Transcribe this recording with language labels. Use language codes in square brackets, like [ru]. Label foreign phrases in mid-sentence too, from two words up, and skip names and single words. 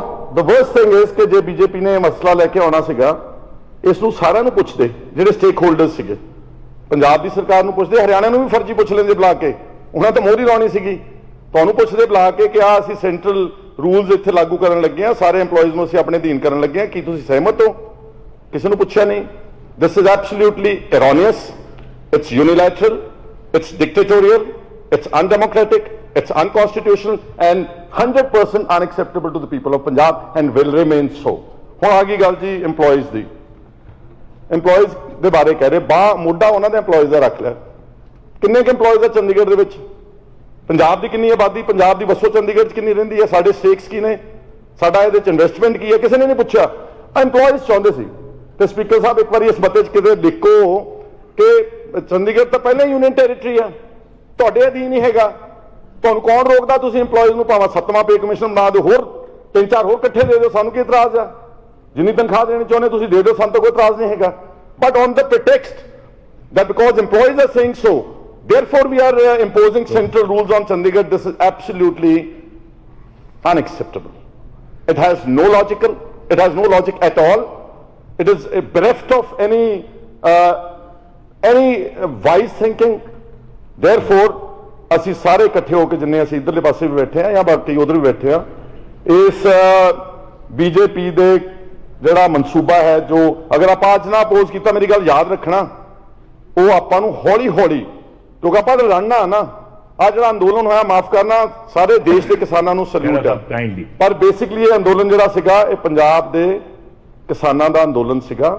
[pa] ਔਰ [en] the worst thing is [pa] ਕਿ ਜੇ ਬੀਜੇਪੀ ਨੇ ਇਹ ਮਸਲਾ ਲੈ ਕੇ ਆਉਣਾ ਸੀਗਾ, ਇਸ ਨੂੰ ਸਾਰਿਆਂ ਨੂੰ ਪੁੱਛਦੇ ਜਿਹੜੇ [en] stake holders [pa] ਸੀਗੇ। ਪੰਜਾਬ ਦੀ ਸਰਕਾਰ ਨੂੰ ਪੁੱਛਦੇ, ਹਰਿਆਣਾ ਨੂੰ ਵੀ ਫਰਜ਼ੀ ਪੁੱਛ ਲੈਂਦੇ ਬੁਲਾ ਕੇ, ਉਹਨਾਂ ਤਾਂ ਮੋਹਰੀ ਲਾਉਣੀ ਸੀਗੀ। ਤੁਹਾਨੂੰ ਪੁੱਛਦੇ ਬੁਲਾ ਕੇ ਕਿ ਆ ਅਸੀਂ [en] central rules [pa] ਇੱਥੇ ਲਾਗੂ ਕਰਨ ਲੱਗੇ ਆ, ਸਾਰੇ EMPLOYEES ਨੂੰ ਅਸੀਂ ਆਪਣੇ ਅਧੀਨ ਕਰਨ ਲੱਗੇ ਆ, ਕੀ ਤੁਸੀਂ ਸਹਿਮਤ ਹੋ? ਕਿਸੇ ਨੂੰ ਪੁੱਛਿਆ ਨਹੀਂ। [en] this is absolutely erroneous, it's unilateral, it's dictatorial, it's undemocratic, it's unconstitutional and 100% unacceptable to the people of Punjab and will remain so। [pa] ਹੁਣ ਆ ਗਈ ਗੱਲ ਜੀ EMPLOYEES ਦੀ। EMPLOYEES ਦੇ ਬਾਰੇ ਕਹਿ ਰਹੇ, ਬਾਹ ਮੋਢਾ ਉਹਨਾਂ ਦੇ EMPLOYEES ਦਾ ਰੱਖ ਲਿਆ। ਕਿੰਨੇ ਕੁ EMPLOYEES ਆ ਚੰਡੀਗੜ੍ਹ ਦੇ ਵਿੱਚ? ਪੰਜਾਬ ਦੀ ਕਿੰਨੀ ਆਬਾਦੀ, ਪੰਜਾਬ ਦੀ ਵਸੋਂ ਚੰਡੀਗੜ੍ਹ 'ਚ ਕਿੰਨੀ ਰਹਿੰਦੀ ਹੈ? ਸਾਡੇ ਸਟੇਕਸ ਕੀ ਨੇ? ਸਾਡਾ ਇਹਦੇ 'ਚ ਇਨਵੈਸਟਮੈਂਟ ਕੀ ਹੈ? ਕਿਸੇ ਨੇ ਨਹੀਂ ਪੁੱਛਿਆ। EMPLOYEES ਚਾਹੁੰਦੇ ਸੀ। ਤੇ ਸਪੀਕਰ ਸਾਹਿਬ ਇੱਕ ਵਾਰੀ ਇਸ ਮਤੇ 'ਚ ਕਿਤੇ ਲਿਖੋ ਕਿ ਚੰਡੀਗੜ੍ਹ ਤਾਂ ਪਹਿਲਾਂ ਹੀ [en] union territory [pa] ਆ, ਤੁਹਾਡੇ ਅਧੀਨ ਹੀ ਹੈਗਾ। ਤੁਹਾਨੂੰ ਕੌਣ ਰੋਕਦਾ? ਤੁਸੀਂ EMPLOYEES ਨੂੰ ਭਾਵੇਂ 7ਵਾਂ [en] pay commission [pa] ਬਣਾ ਦਿਓ, ਹੋਰ 3-4 ਹੋਰ ਇਕੱਠੇ ਦੇ ਦਿਓ, ਸਾਨੂੰ ਕੀ ਇਤਰਾਜ਼ ਆ? ਜਿੰਨੀ ਤਨਖਾਹ ਦੇਣੀ ਚਾਹੁੰਦੇ ਤੁਸੀਂ ਦੇ ਦਿਓ, ਸਾਨੂੰ ਤਾਂ ਕੋਈ ਇਤਰਾਜ਼ ਨਹੀਂ ਹੈਗਾ। [en] but on the pretext that because employees are saying so, therefore we are imposing central rules on Chandigarh, this is absolutely unacceptable. It has no logic at all. It is bereft of any wise thinking. [pa] Therefore ਅਸੀਂ ਸਾਰੇ ਇਕੱਠੇ ਹੋ ਕੇ ਜਿੰਨੇ ਅਸੀਂ ਇੱਧਰਲੇ ਪਾਸੇ ਵੀ ਬੈਠੇ ਆ ਜਾਂ ਬਾਕੀ ਉਧਰ ਵੀ ਬੈਠੇ ਆ, ਇਸ ਬੀਜੇਪੀ ਦੇ ਜਿਹੜਾ ਮਨਸੂਬਾ ਹੈ, ਜੋ ਅਗਰ ਆਪਾਂ ਅੱਜ ਨਾ ਅਪੋਜ਼ ਕੀਤਾ, ਮੇਰੀ ਗੱਲ ਯਾਦ ਰੱਖਣਾ, ਉਹ ਆਪਾਂ ਨੂੰ ਹੌਲੀ ਹੌਲੀ, ਕਿਉਂਕਿ ਆਪਾਂ ਤਾਂ ਲੜਨਾ ਨਾ, ਆ ਜਿਹੜਾ ਅੰਦੋਲਨ ਹੋਇਆ, ਮਾਫ ਕਰਨਾ, ਸਾਰੇ ਦੇਸ਼ ਦੇ ਕਿਸਾਨਾਂ ਨੂੰ ਸਲੂਟ ਆ, ਪਰ ਬੇਸਿਕਲੀ ਇਹ ਅੰਦੋਲਨ ਜਿਹੜਾ ਸੀਗਾ ਇਹ ਪੰਜਾਬ ਦੇ ਕਿਸਾਨਾਂ ਦਾ ਅੰਦੋਲਨ ਸੀਗਾ।